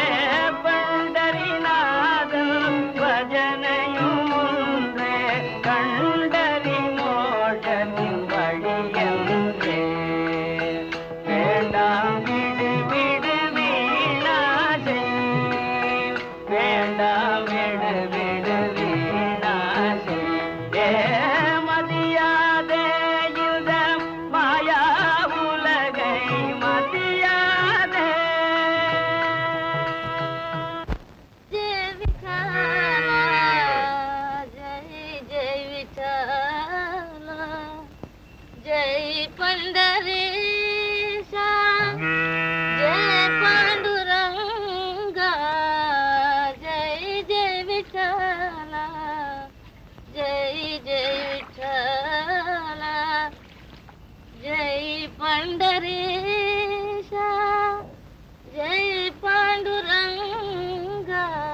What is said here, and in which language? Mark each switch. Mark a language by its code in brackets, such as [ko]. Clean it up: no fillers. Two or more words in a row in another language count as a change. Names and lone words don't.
[ta] பண்டரிநாதன் பஜனையும் ஒன்றே கண்டறி மோஷனின் வழியன்றே வேண்டாம் விடு விடு வீணாசை வேண்டாம் விடு விடு வீணாசை மதியாதே இந்த மாயா உலகை மதியாதே [mr] जय विठाला जय जय विठाला जय पंढरीशा जय पांडुरंगा जय जय विठाला जय जय विठाला जय पंढरीशा जय पांडुरंगा